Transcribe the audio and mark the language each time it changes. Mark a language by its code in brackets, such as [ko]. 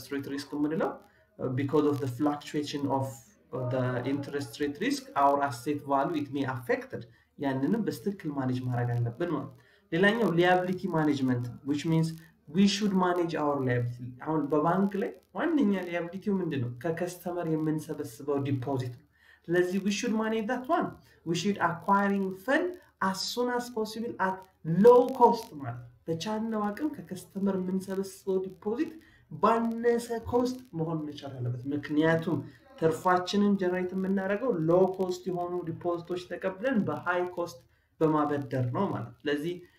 [en] risk ምንለው because of the fluctuation of the interest rate risk our asset value it may affected [am] ያንንም በስትክክል ማኔጅ ማድረግ አለብን ማለት። ሌላኛው [en] liability management which means we should manage our liability። [am] አሁን በባንክ ላይ ዋነኛ liability ምንድነው? ከከስተመር የምንሰበስበው ዲፖዚት ነው። ስለዚህ [en] we should manage that one. We should acquiring fund as soon as possible at low cost [am] ማለት በቻልነው አቅም ከከስተመር የምንሰበስበው ዲፖዚት ባነሰ ኮስት መሆን መቻል አለበት። ምክንያቱም ተርፋችንን ጀነሬት የምናደርገው ሎ ኮስት የሆኑ ዲፖዚቶች ተቀብለን በሃይ ኮስት በማበደር ነው ማለት። ስለዚህ